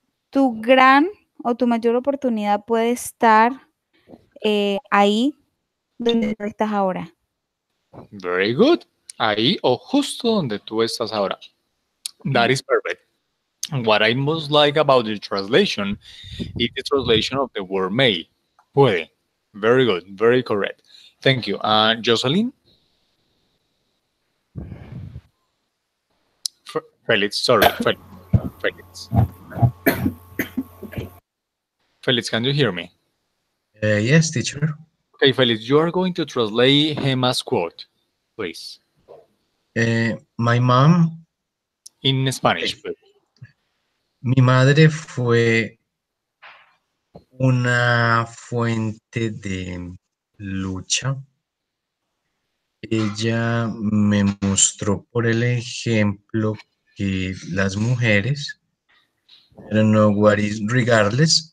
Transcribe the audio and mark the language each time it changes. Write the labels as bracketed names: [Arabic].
[Spanish] Tu gran o tu mayor oportunidad puede estar ahí donde tú estás ahora. [English] Very good. [Spanish] Ahí o justo donde tú estás ahora. [English] That is perfect. What I most like about the translation is the translation of the word may. Puede. Very good. Very correct. Thank you. Jocelyn? Felix, sorry. Felix. Felix. Okay. Felix, can you hear me? Yes, teacher. Okay, Felix, you are going to translate Hema's quote, please. My mom, In Spanish, okay. please. [Spanish] Mi madre fue una fuente de lucha. Ella me mostró por el ejemplo que las mujeres, [English] I don't know what is regardless,